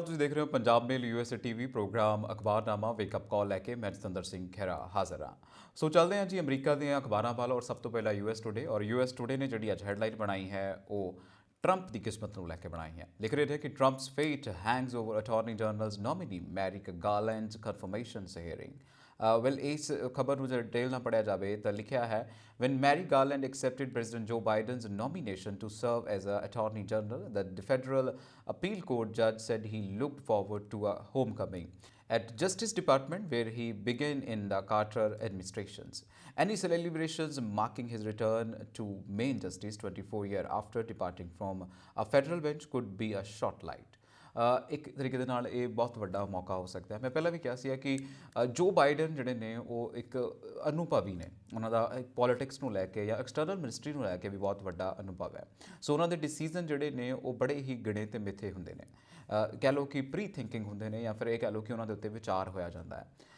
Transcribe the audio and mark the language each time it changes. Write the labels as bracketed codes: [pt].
[pa] ਤੁਸੀਂ ਦੇਖ ਰਹੇ ਹੋ ਪੰਜਾਬ ਮੇਲ ਯੂਐਸਏ ਟੀਵੀ ਪ੍ਰੋਗਰਾਮ ਅਖਬਾਰਨਾਮਾ ਵੇਕਅਪ ਕਾਲ ਲੈ ਕੇ ਮੈਂ ਜਤਿੰਦਰ ਸਿੰਘ ਖਹਿਰਾ ਹਾਜ਼ਰ ਹਾਂ। ਸੋ ਚੱਲਦੇ ਹਾਂ ਜੀ ਅਮਰੀਕਾ ਦੀਆਂ ਅਖਬਾਰਾਂ ਵੱਲ ਔਰ ਸਭ ਤੋਂ ਪਹਿਲਾਂ ਯੂਐਸ ਟੁਡੇ। ਔਰ ਯੂਐਸ ਟੁਡੇ ਨੇ ਜਿਹੜੀ ਅੱਜ ਹੈਡਲਾਈਨ ਬਣਾਈ ਹੈ ਉਹ ਟਰੰਪ ਦੀ ਕਿਸਮਤ ਨੂੰ ਲੈ ਕੇ ਬਣਾਈ ਹੈ। ਲਿਖ ਰਹੇ थे ਕਿ [en] Trump's fate hangs over attorney general's nominee Merrick Garland's confirmation hearing. [pa] Well ਇਸ ਖਬਰ ਨੂੰ ਜੇ ਡਿਟੇਲ ਨਾਲ ਪੜ੍ਹਿਆ ਜਾਵੇ ਤਾਂ ਲਿਖਿਆ ਹੈ [en] when Merrick Garland accepted President Joe Biden's nomination to serve as an Attorney General, the federal appeal court judge said he looked forward to a homecoming at Justice Department where he began in the Carter administrations. Any celebrations marking his return to main justice 24 years after departing from a federal bench could be a short light. [pa] ਇੱਕ ਤਰੀਕੇ ਦੇ ਨਾਲ ਇਹ ਬਹੁਤ ਵੱਡਾ ਮੌਕਾ ਹੋ ਸਕਦਾ ਹੈ। ਮੈਂ ਪਹਿਲਾਂ ਵੀ ਕਿਹਾ ਸੀ ਕਿ ਜੋ ਬਾਈਡਨ ਜਿਹੜੇ ਨੇ ਉਹ ਇੱਕ ਅਨੁਭਵੀ ਨੇ, ਉਹਨਾਂ ਦਾ ਪੋਲੀਟਿਕਸ ਨੂੰ ਲੈ ਕੇ ਜਾਂ ਐਕਸਟਰਨਲ ਮਿਨਿਸਟਰੀ ਨੂੰ ਲੈ ਕੇ ਵੀ ਬਹੁਤ ਵੱਡਾ ਅਨੁਭਵ ਹੈ। ਸੋ ਉਹਨਾਂ ਦੇ ਡਿਸੀਜ਼ਨ ਜਿਹੜੇ ਨੇ ਉਹ ਬੜੇ ਹੀ ਗਿਣੇ ਤੇ ਮਿੱਥੇ ਹੁੰਦੇ ਨੇ, ਕਹਿ ਲਓ ਕਿ ਪ੍ਰੀ ਥਿੰਕਿੰਗ ਹੁੰਦੇ ਨੇ, ਜਾਂ ਫਿਰ ਇਹ ਕਹਿ ਲਓ ਕਿ ਉਹਨਾਂ ਦੇ ਉੱਤੇ ਵਿਚਾਰ ਹੋਇਆ ਜਾਂਦਾ ਹੈ।